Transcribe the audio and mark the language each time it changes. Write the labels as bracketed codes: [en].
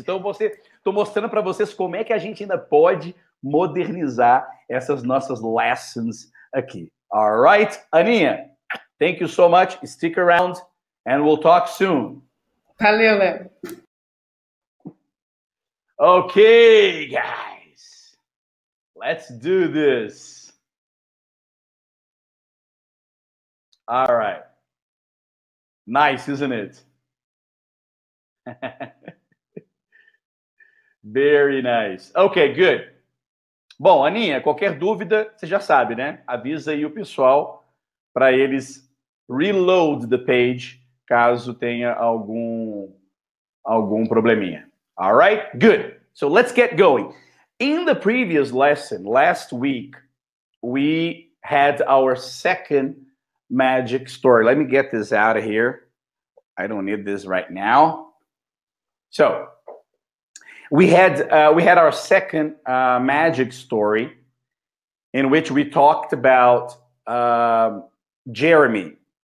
[pt] Então tô mostrando para vocês como é que a gente ainda pode modernizar essas nossas lessons aqui. [en] All right, Aninha, thank you so much. Stick around and we'll talk soon. [pt] Valeu, Léo. [en] Okay, guys. Let's do this. All right. Nice, isn't it? Very nice. Okay, good. [pt] Bom, Aninha, qualquer dúvida, você já sabe, né? Avisa aí o pessoal para eles [en] reload the page [pt] caso tenha algum probleminha. [en] All right? Good. So let's get going. In the previous lesson, last week, we had our second magic story. Let me get this out of here. I don't need this right now. So, we had our second magic story in which we talked about Jeremy.